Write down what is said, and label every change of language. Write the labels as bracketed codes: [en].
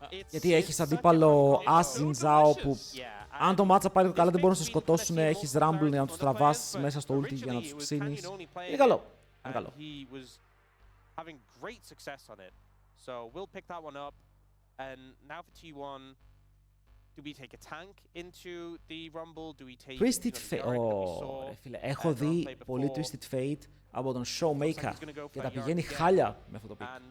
[el] Γιατί έχεις αντίπαλο As Xin Zhao που αν το matchup πάει καλά δεν μπορούν να σε σκοτώσουν, έχεις Rumble για να τους τραβάς μέσα στο ulti για να τους ξύνεις. Είναι καλό. Είναι καλό. [en] Having great success on it. So we'll pick that one up. And now for T1, do we take a tank into the Rumble? Do we take Twisted Fate. [el] Φίλε, έχω δει πολύ Twisted Fate από τον Showmaker και τα πηγαίνει χάλια με αυτό το pick.